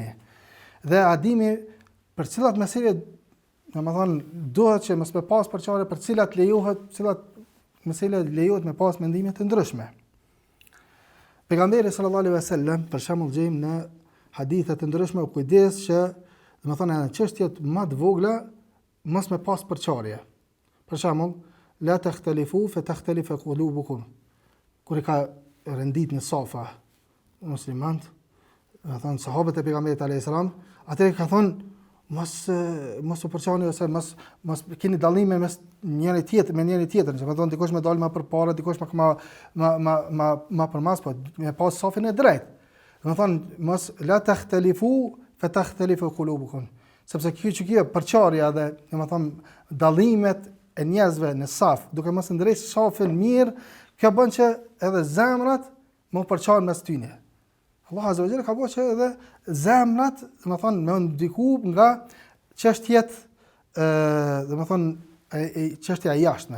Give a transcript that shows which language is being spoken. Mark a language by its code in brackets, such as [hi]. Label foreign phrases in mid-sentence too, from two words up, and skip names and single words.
[sq] Dhe a dimi për cilat mesele, duhet që mos me pas përçarje, për cilat mesele lejohet me pas mendime të ndryshme. Pejgamberi [ar] صلى الله عليه وسلم [sq] për shembull gjejmë në hadithe të ndryshme u kujdes që në çështjet më të vogla mos me pas përçarje. Për shembull, [ar] لا تختلفوا فتختلف قلوبكم. [sq] Kur I ka rendit në safa muslimant, sahabët e pejgamberit [ar] عليه السلام, [sq] atë ka thonë mos u përçani ose mos keni dallime mes njëri tjetrin, që thonë dikush më dal më përpara, dikush më përmas, po me pas safin e drejtë. [ar] Mos لا تختلفوا فتختلف قلوبكم. [sq] Sepse kjo përçarja dhe dallimet e njerëzve në saf, duke mos ndrejtë safin mirë, kjo bën që edhe zemrat më përçarën mes tyne. Allah [ar] عز وجل [sq] ka bërë që edhe zemrat, me ndiku nga çështjet, çështja e jashtme.